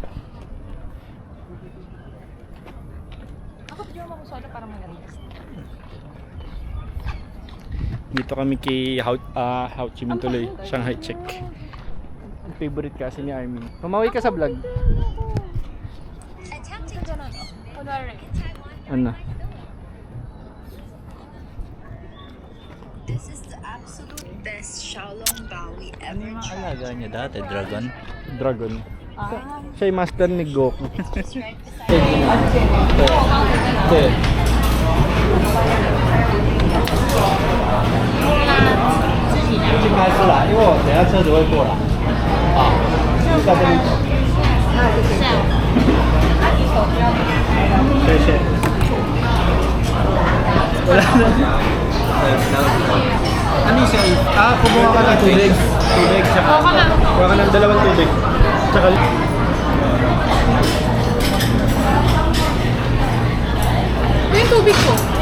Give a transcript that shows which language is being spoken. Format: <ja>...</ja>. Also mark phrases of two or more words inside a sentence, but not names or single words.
<tl>Ako, bigyan mo ako solo para mag-release. Dito kami kay Ho Chi Minh tuloy. Shanghai Chick. Ang favorite kasi ni Armin. Pamawi ka sa vlog. Kunwari. Ano?</tl> <en>This is the absolute best Xiaolong Bao we</en> <tl>Ano</tl> <en>ever</en> <tl>yung mga</tl> <en>tried.</en> <tl>alaga niya dati? Dragon? Dragon. Siya yung master ni Goku. Okay.</tl> <zh>进开始了，因为我等下车子会过来。啊，在这里走。</zh> <tl>谢谢。Wala na. Ano siya? Kumuha ka ng tubig. Tubig, tsaka. Oo ka na. Kuha ka ng dalawang tubig. Tsaka. Ito yung tubig ko.</tl>